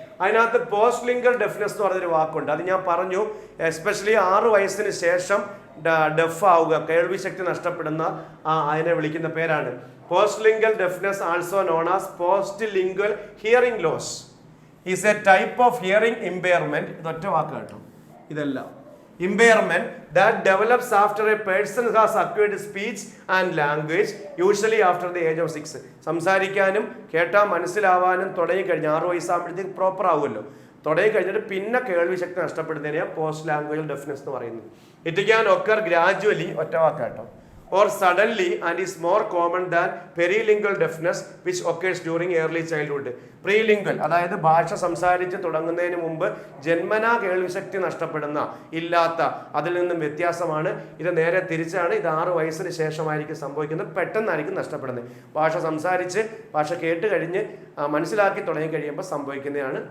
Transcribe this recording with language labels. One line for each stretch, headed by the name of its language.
Malayalam: അതിനകത്ത് post ലിംഗൽ deafness എന്ന് പറഞ്ഞൊരു വാക്കുണ്ട്. അത് ഞാൻ പറഞ്ഞു, എസ്പെഷ്യലി 6 വയസ്സിന് ശേഷം ഡെഫ് ആവുക, കേൾവി ശക്തി നഷ്ടപ്പെടുന്ന അതിനെ വിളിക്കുന്ന പേരാണ് post ലിംഗൽ deafness,
English: Also known as post lingual hearing loss is a type of hearing impairment.
Malayalam: ഇതൊറ്റ വാക്ക് കേട്ടോ, ഇതെല്ലാം
English: impairment that develops after a person has acquired speech and language, usually after the age of 6.
Malayalam: സംസാരിക്കാനും കേട്ടാൽ മനസ്സിലാവാനും തുടങ്ങിക്കഴിഞ്ഞ് 6 വയസ്സാകുമ്പോഴത്തേക്ക് പ്രോപ്പർ ആവുമല്ലോ. തുടങ്ങിക്കഴിഞ്ഞിട്ട് പിന്നെ കേൾവി ശക്തി നഷ്ടപ്പെടുന്നതിനെയാണ് post language deafness എന്ന് പറയുന്നത്.
English: it can occur gradually,
Malayalam: ഒറ്റ വാക്കാട്ടോ,
English: or suddenly and is more common than perilingual deafness which occurs during early childhood.
Malayalam: പ്രീലിംഗ്വൽ അതായത് ഭാഷ സംസാരിച്ച് തുടങ്ങുന്നതിന് മുമ്പ് ജന്മനാ കേൾവിശക്തി നഷ്ടപ്പെടുന്ന ഇല്ലാത്ത അതിൽ നിന്നും വ്യത്യാസമാണ്. ഇത് നേരെ തിരിച്ചാണ്. ഇത് 6 വയസ്സിന് ശേഷമായിരിക്കും സംഭവിക്കുന്നത്, പെട്ടെന്നായിരിക്കും നഷ്ടപ്പെടുന്നത്. ഭാഷ സംസാരിച്ച് ഭാഷ കേട്ട് കഴിഞ്ഞ് മനസ്സിലാക്കി തുടങ്ങി കഴിയുമ്പോൾ സംഭവിക്കുന്നതാണ്.